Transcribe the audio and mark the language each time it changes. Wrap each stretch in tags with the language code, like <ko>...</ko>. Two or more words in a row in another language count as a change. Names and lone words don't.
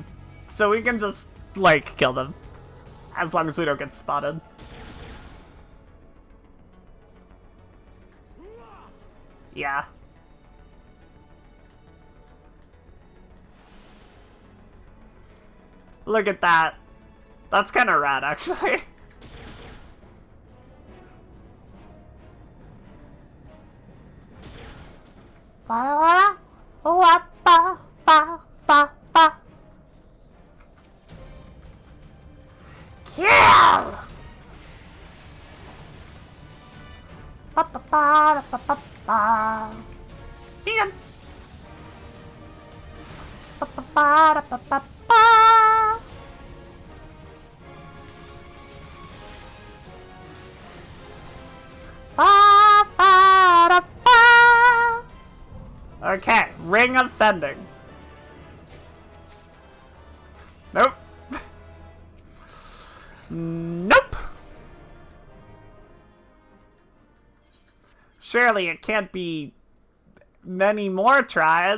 <en>So we can just, like, kill them. As long as we don't get spotted. Yeah. Look at that. That's kind of rad, actually. Ba ba ba ba ba ba. Kill! Ba ba ba ba ba ba. Vegan. Ba ba ba ba ba ba. Ba ba da ba. Okay, ring of fending. Nope. Nope. Surely it can't be many more tries.</en>